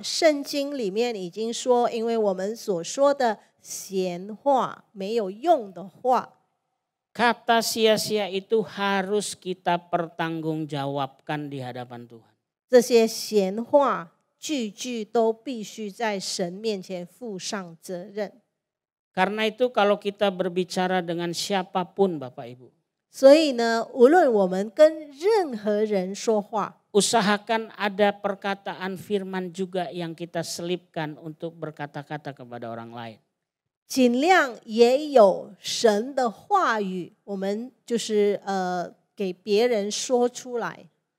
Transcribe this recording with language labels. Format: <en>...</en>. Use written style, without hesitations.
<zh>圣经里面已经说，因为我们所说的闲话、没有用的话，</zh> <id>Kata sia-sia itu harus kita pertanggungjawabkan di hadapan Tuhan.</id> <zh>这些闲话句句都必须在神面前负上责任。</zh> <id>Karena itu kalau kita berbicara dengan siapapun Bapak Ibu,</id> <zh>所以呢，无论我们跟任何人说话，</zh> <id>usahakan ada perkataan firman juga yang kita selipkan untuk berkata-kata kepada orang lain.</id> <zh>尽量也有神的话语，我们就是给别人说出来，</zh>